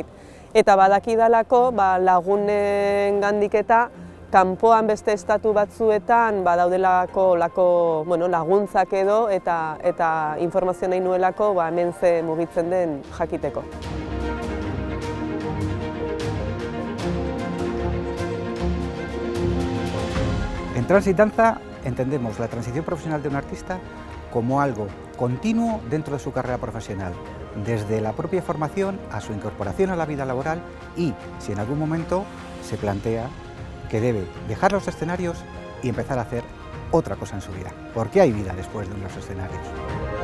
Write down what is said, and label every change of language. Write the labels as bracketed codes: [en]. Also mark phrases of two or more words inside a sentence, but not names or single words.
[eu] Eta badakidalako lagunen gandik eta kanpoan beste estatu batzuetan daudelako laguntzak edo eta informazio nahi nuelako hemen ze mugitzen den jakiteko. [es] En Transit Danza entendemos la transición profesional de un artista como algo continuo dentro de su carrera profesional, desde la propia formación a su incorporación a la vida laboral y, si en algún momento se plantea que debe dejar los escenarios y empezar a hacer otra cosa en su vida, porque hay vida después de los escenarios.